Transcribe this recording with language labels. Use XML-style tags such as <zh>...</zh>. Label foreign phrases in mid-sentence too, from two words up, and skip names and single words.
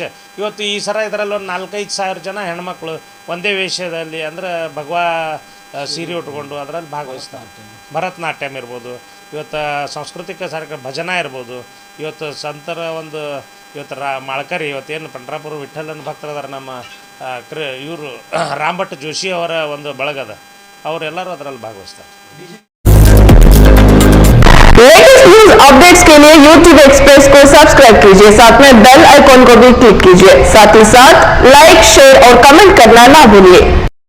<kn>ಇವತ್ತು ಈ ಸರ ಇದರಲ್ಲಿ ಒಂದು 4-5 ಸಾವಿರ ಜನ ಹೆಣ್ಮಕ್ಳು ಒಂದೇ ವೇಷದಲ್ಲಿ ಅಂದರೆ ಭಗವಾ ಸೀರೆ ಉಟ್ಕೊಂಡು ಅದರಲ್ಲಿ ಭಾಗವಹಿಸ್ತಾರೆ. ಭರತನಾಟ್ಯಮ್ ಇರ್ಬೋದು, ಇವತ್ತು ಸಾಂಸ್ಕೃತಿಕ ಕಾರ್ಯಕ್ರಮ ಭಜನಾ ಇರ್ಬೋದು, ಇವತ್ತು ಸಂತರ ಒಂದು ಇವತ್ತು ಮಾಳ್ಕರಿ, ಇವತ್ತೇನು ಪಂಡ್ರಾಪುರ ವಿಠ್ಠಲನ ಭಕ್ತರದಾರ ನಮ್ಮ ಇವರು ರಾಮಭಟ್ ಜೋಶಿ ಅವರ ಒಂದು ಬಳಗದ, ಅವರೆಲ್ಲರೂ ಅದರಲ್ಲಿ ಭಾಗವಹಿಸ್ತಾರೆ.</kn> <hi>लेटेस्ट न्यूज अपडेट्स के लिए YouTube एक्सप्रेस को सब्सक्राइब कीजिए, साथ में</hi> <en>bell icon</en> <hi>को भी क्लिक कीजिए। साथ ही साथ लाइक, शेयर और कमेंट करना ना भूलिए।</hi>